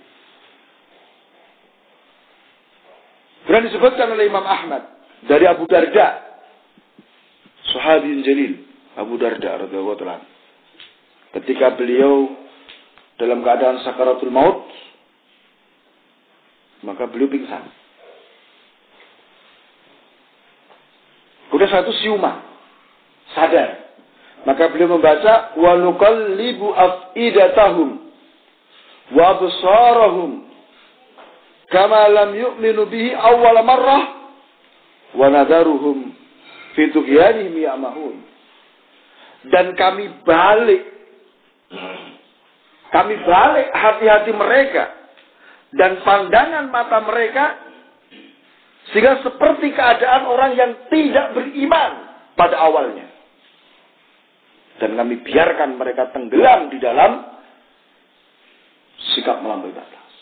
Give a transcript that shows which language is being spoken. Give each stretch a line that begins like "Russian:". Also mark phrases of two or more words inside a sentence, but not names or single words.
Indonesian: Kemudian disebutkan oleh Imam Ahmad dari Abu Darda,
Arabic: صحابي جليل,
Indonesian: Abu Darda
Arabic: رضي الله تعالى,
Indonesian: ketika beliau dalam keadaan sakaratul maut, maka beliau pingsan. Kemudian satu siuman, sadar. Maka beliau membaca,
Arabic: ونقلب أفئدتهم وأبصارهم كما لم يؤمنوا به أول مرة ونذرهم في طغيانهم يعمهون.
Indonesian: Dan kami balik hati-hati mereka dan pandangan mata mereka sehingga seperti keadaan orang yang tidak beriman pada awalnya. Dan kami biarkan mereka tenggelam di dalam sikap melampaui batas.